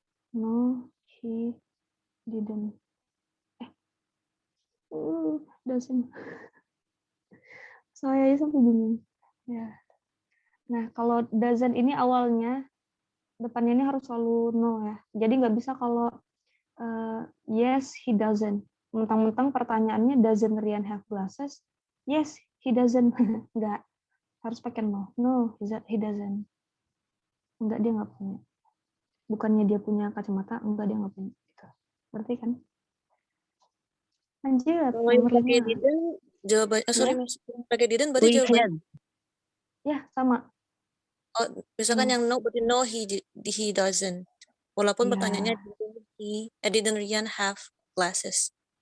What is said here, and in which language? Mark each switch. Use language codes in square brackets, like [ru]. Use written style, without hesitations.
[en] No, he didn't. [id] Doesn't. Saya sampai bingung. Ya. Nah, kalau doesn't ini awalnya, depannya ini harus selalu no ya. Jadi nggak bisa kalau [en] yes, he doesn't. [id] Mentang-mentang pertanyaannya [en] doesn't Rian have glasses? Yes, he doesn't. [id] Nggak. Harus pakai no. [en] No, he doesn't. [id] Enggak, dia nggak punya. Bukannya dia punya kacamata, enggak, dia nggak punya. Gitu. Berarti kan? Lanjut, Kalau yang nomor pakai 5. didn't, jawabannya, sorry, Ya. Mas. Yang pakai didn't berarti [en] We [id] jawabannya, [en] had. [id] Ya, sama. misalkan yang no, berarti [en] no, he doesn't. [id] Walaupun Ya, pertanyaannya [en] didn't Rian have glasses.